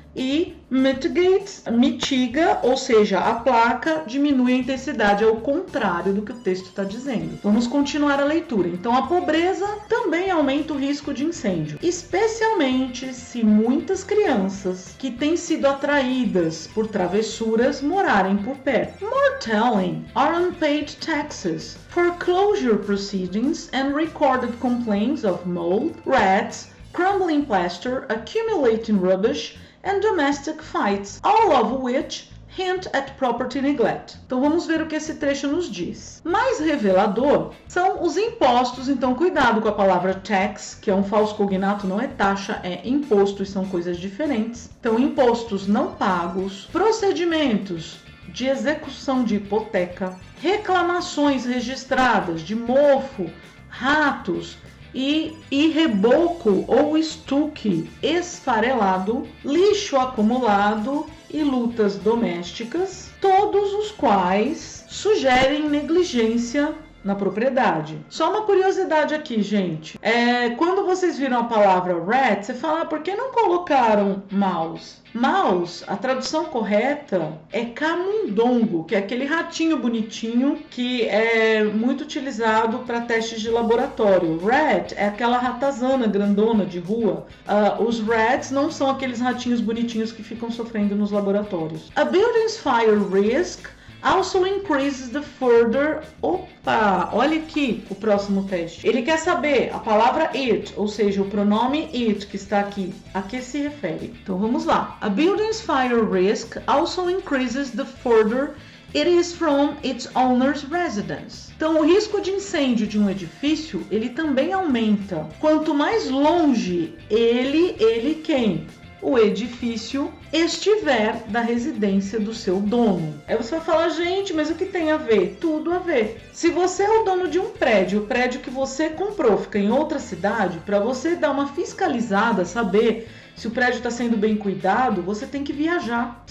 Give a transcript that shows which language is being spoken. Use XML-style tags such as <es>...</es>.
<pt>E mitigate, mitiga, ou seja, a placa diminui a intensidade, ao contrário do que o texto está dizendo. Vamos continuar a leitura. Então, a pobreza também aumenta o risco de incêndio, especialmente se muitas crianças que têm sido atraídas por travessuras morarem por perto.</pt> <en>More telling are unpaid taxes, foreclosure proceedings and recorded complaints of mold, rats, crumbling plaster, accumulating rubbish, and domestic fights, all of which hint at property neglect.</en> <pt>Então vamos ver o que esse trecho nos diz. Mais revelador são os impostos, então cuidado com a palavra tax, que é um falso cognato, não é taxa, é imposto e são coisas diferentes. Então impostos não pagos, procedimentos de execução de hipoteca, reclamações registradas de mofo, ratos, e reboco ou estuque esfarelado, lixo acumulado e lutas domésticas, todos os quais sugerem negligência na propriedade. Só uma curiosidade aqui, gente. Quando vocês viram a palavra rat, você fala, por que não colocaram mouse? Mouse, a tradução correta é camundongo, que é aquele ratinho bonitinho que é muito utilizado para testes de laboratório. Rat é aquela ratazana grandona de rua. Os rats não são aqueles ratinhos bonitinhos que ficam sofrendo nos laboratórios.</pt> <en>A building's fire risk also increases the further...</en> <pt>Opa! Olha aqui o próximo teste. Ele quer saber a palavra it, ou seja, o pronome it que está aqui. A que se refere? Então vamos lá.</pt> <en>A building's fire risk also increases the further it is from its owner's residence.</en> <pt>Então o risco de incêndio de um edifício, ele também aumenta. Quanto mais longe quem? O edifício estiver da residência do seu dono. Aí você vai falar, gente, mas o que tem a ver? Tudo a ver. Se você é o dono de um prédio, o prédio que você comprou fica em outra cidade, para você dar uma fiscalizada, saber se o prédio está sendo bem cuidado, você tem que viajar.</pt>